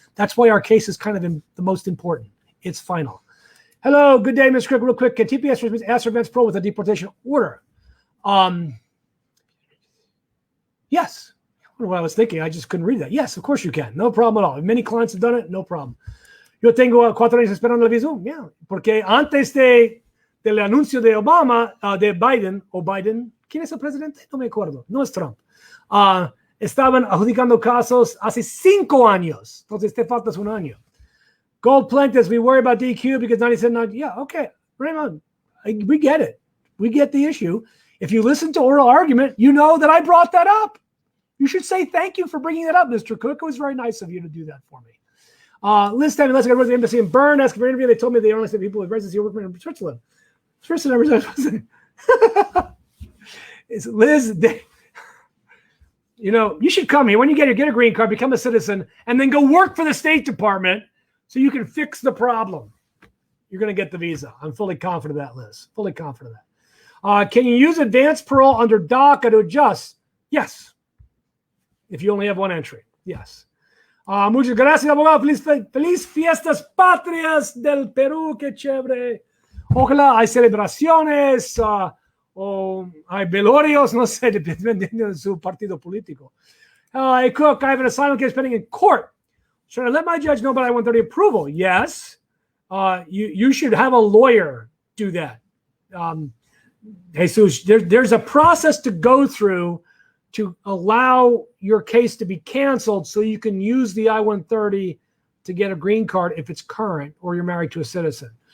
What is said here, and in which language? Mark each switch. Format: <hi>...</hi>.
<en>That's why our case is kind of the most important. It's final. Hello, good day, Ms. Cook. Real quick, can TPS ask Advance Pro with a deportation order? Yes. I don't know what I was thinking. I just couldn't read that. Yes, of course you can. No problem at all. Many clients have done it. No problem.</en> <es>Yo tengo 4 años esperando el visum. Yeah. Porque antes del anuncio de Obama, de Biden, ¿quién es el presidente? No me acuerdo. No es Trump. Estaban adjudicando casos hace 5 años. Entonces te faltas 1 año.</es> <en>Gold plaintiffs, we worry about DQ because 97. Yeah, okay. Raymond, we get it. We get the issue. If you listen to oral argument, you know that I brought that up. You should say thank you for bringing that up, Mr. Cook. It was very nice of you to do that for me. Liz time, let's go to the embassy in Bern. Ask for an interview. They told me they only accept people with residency or work in Switzerland. Switzerland. It's Liz. You know, you should come here when you get a green card, become a citizen, and then go work for the State Department so you can fix the problem. You're going to get the visa. I'm fully confident of that, Liz. Fully confident of that. Can you use advanced parole under DACA to adjust? Yes. If you only have 1 entry. Yes.</en> <es>Muchas gracias, abogado. Feliz fiestas patrias del Perú. Qué chévere. Ojalá hay celebraciones o hay velorios, no sé, dependiendo de su partido político.</es> <en>Hey, Cook, I have an asylum case pending in court. Should I let my judge know about I-130 approval? Yes. You should have a lawyer do that. Jesus, there's a process to go through to allow your case to be canceled so you can use the I-130 to get a green card if it's current or you're married to a citizen.</en>